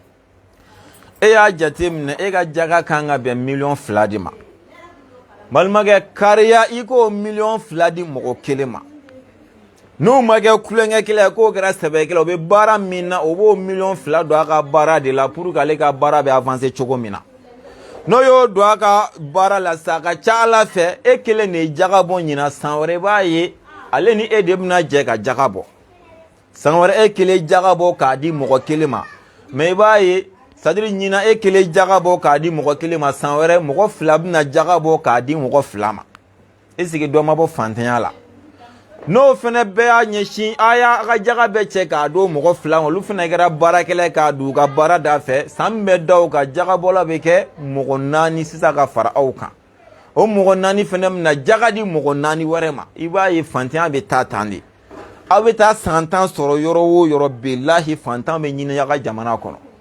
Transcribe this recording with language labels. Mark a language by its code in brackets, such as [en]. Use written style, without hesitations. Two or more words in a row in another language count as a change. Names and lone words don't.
[bm] e y'a jate minɛ e ka jaga kan ka bɛn miliyɔn 2 de ma balimakɛ kariya i k'o miliyɔn 2 di mɔgɔ kelen ma n'o ma kɛ kulonkɛ kelen ye k'o kɛra sɛbɛkɛla o bɛ baara min na o b'o miliyɔn 2 don a ka baara de la [fr] pour que [bm] ale ka baara bɛ avancer cogo min na n'o y'o don a ka baara la sa a ka ca ala fɛ e kelen de ye jaga bɔ ɲina san wɛrɛ i b'a ye ale ni e de bɛna jɛ ka jaga bɔ san wɛrɛ e kelen jaga bɔ k'a di mɔgɔ kelen ma mais i b'a ye c'est-à-dire ɲina e kelen jaga bɔ k'a di mɔgɔ kelen ma san wɛrɛ mɔgɔ 2 bɛna jaga bɔ k'a di mɔgɔ 2 ma [fr] est-ce que [bm] dɔ ma bɔ fantanya la n'o fana bɛɛ y'a ɲɛsin a y'a ka jaga bɛɛ cɛ k'a don mɔgɔ fila ma olu fana kɛra baarakɛla k'a d'u ka baara da fɛ san bɛɛ da o ka jagabɔla bɛ kɛ mɔgɔ 4 sisan ka fara aw kan o mɔgɔ 4 fana bɛna jaga di mɔgɔ 4 wɛrɛ ma i b'a ye fantanya bɛ taa tan de aw bɛ taa san 10 sɔrɔ yɔrɔ o yɔrɔ bilahi fantan bɛ ɲini a ka jamana kɔnɔ